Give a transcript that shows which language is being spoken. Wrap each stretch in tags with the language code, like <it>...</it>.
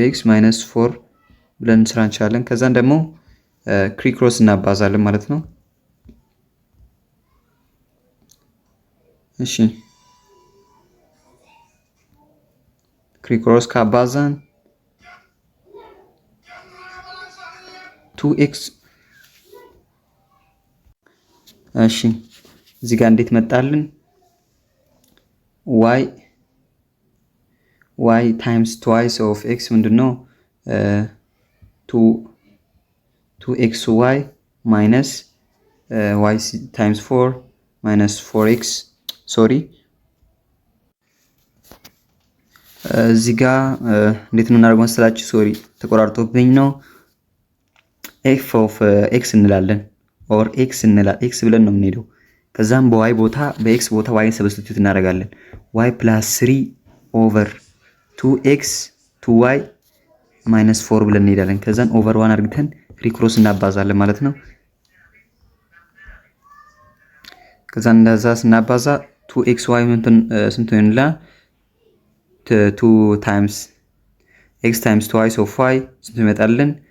<am>minus 4 ብለን እንስራ እንችላለን። ከዛን ደግሞ ክሪክሮስ እናባዛለን ማለት ነው። እሺ ክሪክሮስ ካባዛን 2x እሺ እዚህ ጋር እንዴት መጣልን?</am> <en>y times twice of x</en> <am>ምንድነው?</am> <en>2xy minus y times 4 minus 4x</en> <am>ሶሪ እዚህ ጋር እንዴት ነው እናደርገው መሰላችሁ? ሶሪ ተቆራርጦብኝ ነው። f of x እንላለን or x ብለን ነው የምንሄደው። ከዛም በy ቦታ በx ቦታ y ሰብስቲቲዩት እናደርጋለን።</am> <en>y plus 3 over 2x 2y minus 4</en> <am>ብለን እንሄዳለን። ከዛን over 1 አድርገን ሪክሮስ እናባዛለን ማለት ነው። ከዛን እንደዛ ስናባዛ 2xy ስንት ይሆንልናል?</am> <en>2 times x times twice of y</en> <am>ስንት ይመጣልን?</am>